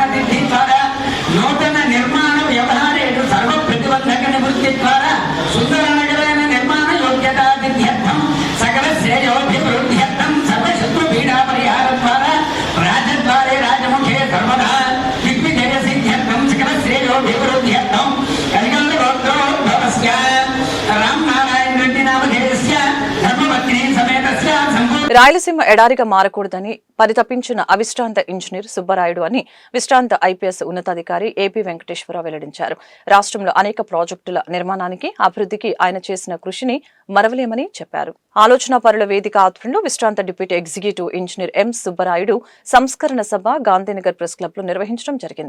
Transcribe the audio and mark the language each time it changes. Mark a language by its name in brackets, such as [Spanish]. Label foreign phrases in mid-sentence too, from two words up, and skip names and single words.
[Sanskrit] सिद्धि द्वारा नूतन निर्माण व्यवहारेषु सर्व प्रतिबंधक निवृत्ति द्वारा सुंदर नगरेण निर्माण योग्यता सिद्ध्यर्थम सकल श्रेयोभिवृद्ध्यर्थम सर्वशत्रु पीडा परिहार द्वारा राजद्वारे राजमुखे सर्वदा दिग्विजय सिद्ध्यर्थम सकल श्रेयोभिवृद्ध्यर्थम कलिकल्ल गोत्रोद्भवस्य रामनारायण रेड्डी नामधेयस्य धर्मपत्नी समेतस्य [Telugu] రాయలసీమ ఎడారిగా మారకూడదని పరితపించిన అవిశ్రాంత ఇంజనీర్ సుబ్బరాయుడు అని విశ్రాంత ఐపీఎస్ ఉన్నతాధికారి ఏపీ వెంకటేశ్వరరావు వెల్లడించారు. రాష్ట్రంలో అనేక ప్రాజెక్టుల నిర్మాణానికి, అభివృద్ధికి ఆయన చేసిన కృషిని మరవలేమని చెప్పారు. ఆలోచన పరుల వేదిక ఆధ్వర్యంలో విశ్రాంత డిప్యూటీ ఎగ్జిక్యూటివ్ ఇంజనీర్ ఎం సుబ్బరాయుడు సంస్కరణ సభ గాంధీనగర్ ప్రెస్ క్లబ్ లో నిర్వహించడం జరిగింది.